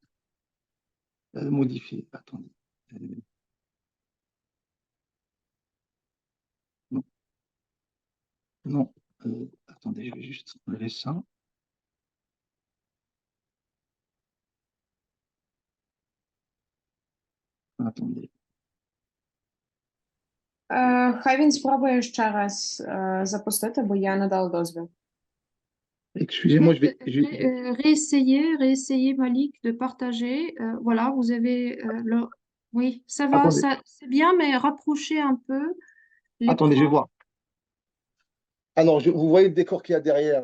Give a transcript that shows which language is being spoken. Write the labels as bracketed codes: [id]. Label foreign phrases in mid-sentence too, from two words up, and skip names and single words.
[fr] Modifier. Attendez. Non. Non. Attendez, je vais juste enlever ça. Attendez. [uk] Хай він спробує ще раз запустити, бо я не дала дозвіл. [fr] Excusez-moi, je vais... Réessayez, Malik, de partager. Voilà, vous avez le... Oui, ça va, Attendez. c'est bien, mais rapprochez un peu Attendez, je vais l'écran. voir. Alors, vous voyez le décor qu'il y a derrière.